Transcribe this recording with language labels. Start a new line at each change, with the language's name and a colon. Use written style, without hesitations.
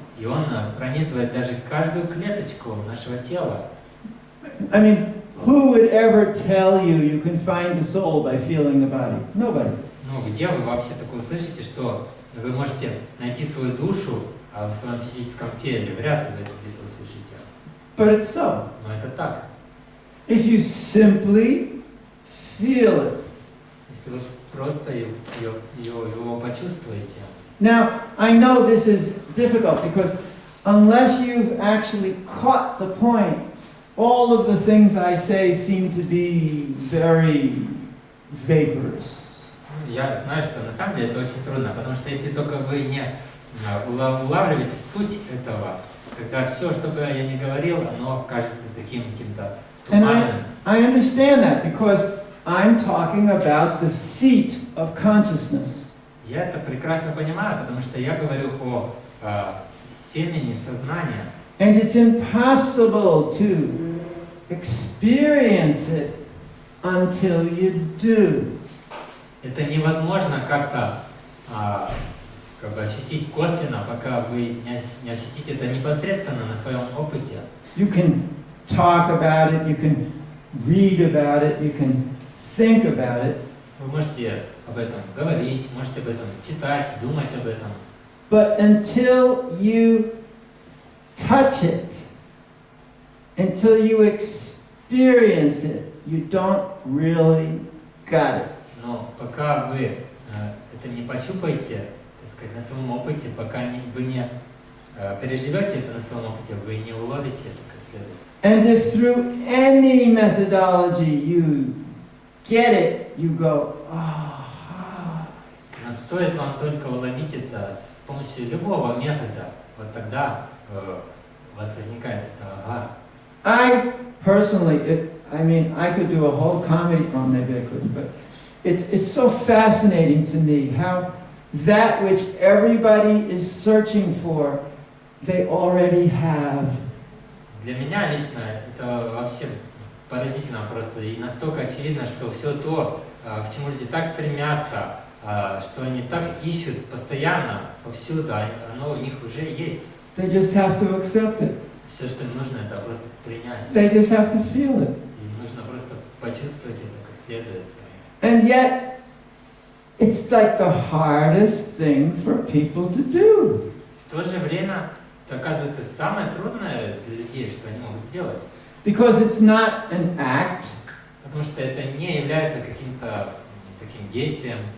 Russian: И он пронизывает даже каждую клеточку нашего тела.
English: I mean, who would ever tell you you can find the soul by feeling the body? Nobody.
Russian: Ну, где вы вообще такое слышите, что вы можете найти свою душу в своем физическом теле? Вряд ли вы это где-то услышите.
English: But it's so.
Russian: Но это так.
English: If you simply feel it.
Russian: Если вы просто его почувствуете.
English: Now, I know this is difficult because unless you've actually caught the point, all of the things I say seem to be very vaporous.
Russian: Я знаю, что на самом деле это очень трудно, потому что если только вы не улавливаете суть этого, тогда все, что бы я ни говорил, оно кажется таким каким-то туманным.
English: I understand that because I'm talking about the seat of consciousness.
Russian: Я это прекрасно понимаю, потому что я говорю о семени сознания.
English: And it's impossible to experience it until you do.
Russian: Это невозможно как-то как бы ощутить косвенно, пока вы не ощутите это непосредственно на своем опыте.
English: You can talk about it, you can read about it, you can think about it.
Russian: Вы можете об этом говорить, можете об этом читать, думать об этом.
English: But until you touch it, until you experience it, you don't really got it.
Russian: Но пока вы это не пощупаете, так сказать, на своем опыте, пока вы не переживете это на своем опыте, вы не уловите это как следует.
English: And if through any methodology you get it, you go, ah.
Russian: Но стоит вам только уловить это с помощью любого метода, вот тогда у вас возникает это ага.
English: I personally, I could do a whole comedy, oh, maybe I couldn't, but it's so fascinating to me how that which everybody is searching for, they already have.
Russian: Для меня лично это вообще поразительно просто и настолько очевидно, что все то, к чему люди так стремятся, что они так ищут постоянно, повсюду, оно у них уже есть.
English: They just have to accept it.
Russian: Все, что им нужно, это просто принять.
English: They just have to feel it.
Russian: Им нужно просто почувствовать это как следует.
English: And yet, it's like the hardest thing for people to do.
Russian: В то же время это оказывается самое трудное для людей, что они могут сделать.
English: Because it's not an act.
Russian: Потому что это не является каким-то таким действием.